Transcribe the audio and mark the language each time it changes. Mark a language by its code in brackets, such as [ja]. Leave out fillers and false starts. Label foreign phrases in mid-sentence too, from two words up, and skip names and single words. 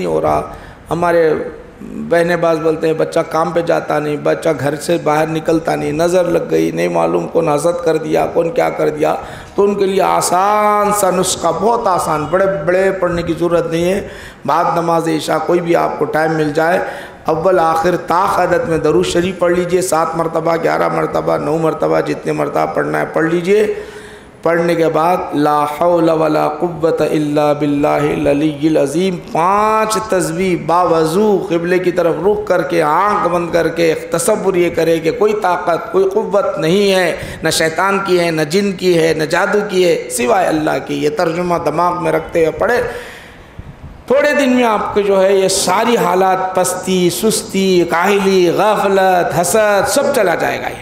[ur] ہو رہا، ہمارے بہنیں باز بولتے ہیں بچہ کام پہ جاتا نہیں، بچہ گھر سے باہر نکلتا نہیں، نظر لگ گئی، نہیں معلوم کون حسد کر دیا، کون کیا کر دیا، تو ان کے لیے آسان سا نسخہ، بہت آسان، بڑے بڑے پڑھنے کی ضرورت نہیں ہے، بعد نماز عشاء کوئی بھی آپ کو ٹائم مل جائے، اول آخر تا عدد میں درود شریف پڑھ لیجئے، 7 مرتبہ 11 مرتبہ 9 مرتبہ جتنے مرتبہ پڑھنا ہے پڑھ لیجئے۔ پڑھنے کے بعد [ar] لا حول ولا قوت الا باللہ العلی العظیم [ur] 5 تسبیح باوضو قبلے کی طرف رخ کر کے آنکھ بند کر کے تصور یہ کرے کہ کوئی طاقت کوئی قوت نہیں ہے، نہ شیطان کی ہے، نہ جن کی ہے، نہ جادو کی ہے، سوائے اللہ کی۔ یہ ترجمہ دماغ میں رکھتے ہوئے پڑھے، تھوڑے دن میں آپ کے جو ہے یہ ساری حالات، پستی، سستی، کاہلی، غفلت، حسد، سب چلا جائے گا۔